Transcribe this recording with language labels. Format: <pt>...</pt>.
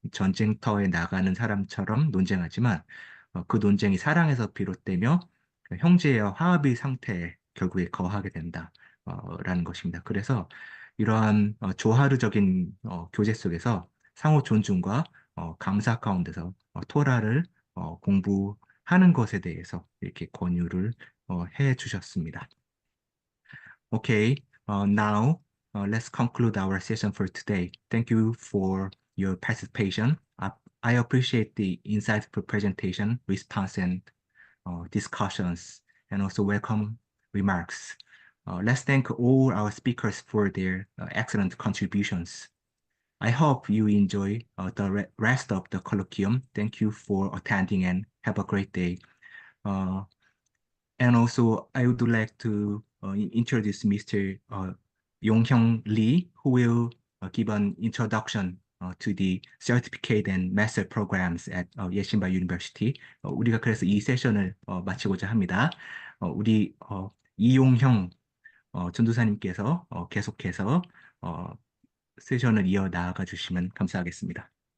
<ko>전쟁터에 나가는 사람처럼 논쟁하지만 그 논쟁이 사랑에서 비롯되며 형제와 화합의 상태에 결국에 거하게 된다라는 것입니다. 그래서 이러한 조하르적인 교제 속에서 상호 존중과 감사 가운데서 토라를 공부하는 것에 대해서 이렇게 권유를 해 주셨습니다.</ko> <en>Okay. Now, let's conclude our session for today. Thank you for your participation. I appreciate the insightful presentation, response, and discussions, and also welcome remarks. Let's thank all our speakers for their excellent contributions. I hope you enjoy the rest of the colloquium. Thank you for attending and have a great day. And also, I would like to introduce Mr. Yonghyung Lee, who will give an introduction to the certificate and master programs at 예시바 University.</en> <ko>우리가 그래서 이 세션을 마치고자 합니다. 우리 이용형 전도사님께서 계속해서 세션을 이어 나아가 주시면 감사하겠습니다.</ko>